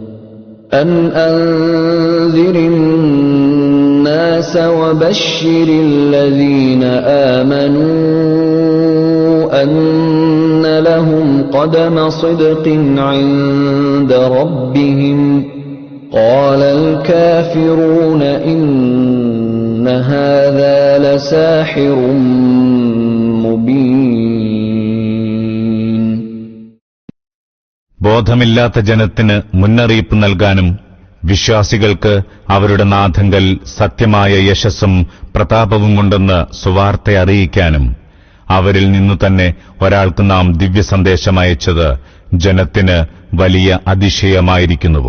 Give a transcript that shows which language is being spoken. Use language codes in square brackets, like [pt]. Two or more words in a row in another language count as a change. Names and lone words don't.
[ar] أن لهم قدم صدق عند ربهم قال الكافرون إن هذا لساحر مبين. [ml] ബോധമില്ലാത്ത ജനത്തിന് മുന്നറിയിപ്പ് നൽകാനും വിശ്വാസികൾക്ക് അവരുടെ നാഥങ്കൽ സത്യമായ യശസ്സും പ്രതാപവും കൊണ്ടെന്ന് സുവാർത്ത അറിയിക്കാനും അവരിൽ നിന്നു തന്നെ ഒരാൾക്ക് നാം ദിവ്യസന്ദേശമയച്ചത് ജനത്തിന് വലിയ അതിശയമായിരിക്കുന്നുവോ?